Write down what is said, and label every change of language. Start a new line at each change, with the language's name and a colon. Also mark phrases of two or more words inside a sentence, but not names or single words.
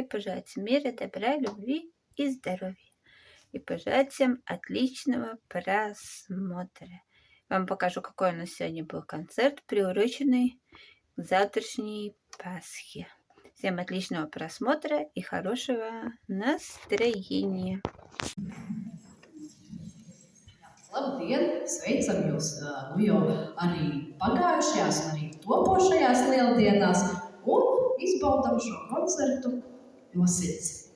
Russian: Пожелать мира, добра, любви и здоровья. И пожелать всем отличного просмотра. Вам покажу, какой у нас сегодня был концерт, приуроченный к завтрашней Пасхе. Всем отличного просмотра и хорошего настроения.
Latvian: Labdien! Sveicam jūs jau arī pagājušajās, un arī topošajās lieldienās, un izbaudam šo koncertu no sirds.